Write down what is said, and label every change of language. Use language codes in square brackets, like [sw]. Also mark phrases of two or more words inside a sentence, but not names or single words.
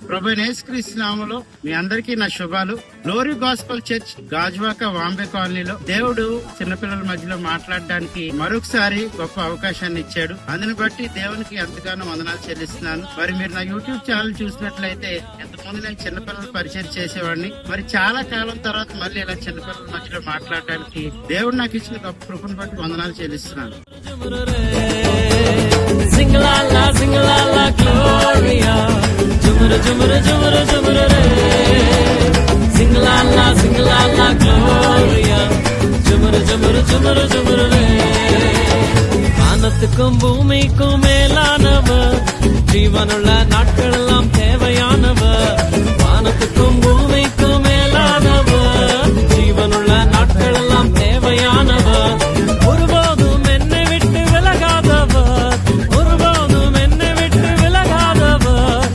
[te] ప్రభు యేసుక్రీస్తు నామములో మీ అందరికీ నా శుభాలు. గ్లోరీ గాస్పల్ చర్చ్ గాజువాక వాంబే కాలనీలో దేవుడు చిన్నపిల్లల మధ్యలో మాట్లాడడానికి మరొకసారి గొప్ప అవకాశాన్ని ఇచ్చాడు. అందుని బట్టి దేవునికి ఎంతగానో వందనాలు చెల్లిస్తున్నాను. మరి మీరు నా [en] YouTube channel [te] చూసినట్లయితే ఎంతమంది నేను చిన్నపిల్లలు పరిచయం చేసేవాడిని. మరి చాలా కాలం తర్వాత మళ్ళీ ఇలా చిన్నపిల్లల మధ్యలో మాట్లాడడానికి దేవుడు నాకు ఇచ్చిన గొప్ప కృపను బట్టి వందనాలు చెల్లిస్తున్నాను. Singalala, singalala, Gloria. Jumura, jumura, jumura, jumura, re. Singalala, singalala, Gloria. Jumura, jumura, jumura, jumura, re. [ta] வானத்துக்கும் பூமிக்கும் மேலானவர், ஜீவனுள்ள நாட்களெல்லாம் தேவையானவர். வானத்துக்கும் பூமிக்கும் மேலானவர், ஜீவனுள்ள நாட்களெல்லாம் தேவையானவர். ஒருபோதும் என்னை விட்டு விலகாதவர், ஒருபோதும் என்னை விட்டு விலகாதவர்.